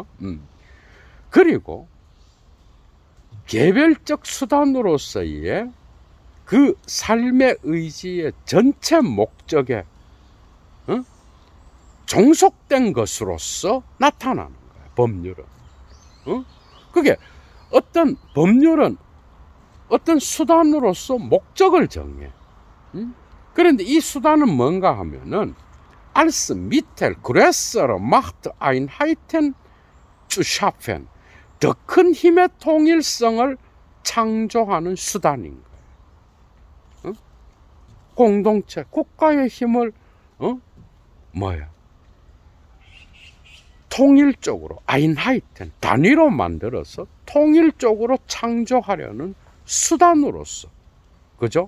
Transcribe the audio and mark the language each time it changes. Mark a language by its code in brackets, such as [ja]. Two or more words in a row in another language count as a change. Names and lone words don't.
[ko] 그리고 개별적 수단으로서의 그 삶의 의지의 전체 목적에 종속된 것으로서 나타나는 거예요. 법률은. 그게 어떤 법률은 어떤 수단으로서 목적을 정해. 그런데 이 수단은 뭔가 하면은 [de] als Mittel größerer Machteinheiten zu schaffen, [ko] 더 큰 힘의 통일성을 창조하는 수단인 거예요. 공동체, 국가의 힘을 통일적으로 Einheiten, 단위로 만들어서 통일적으로 창조하려는 수단으로서 그죠?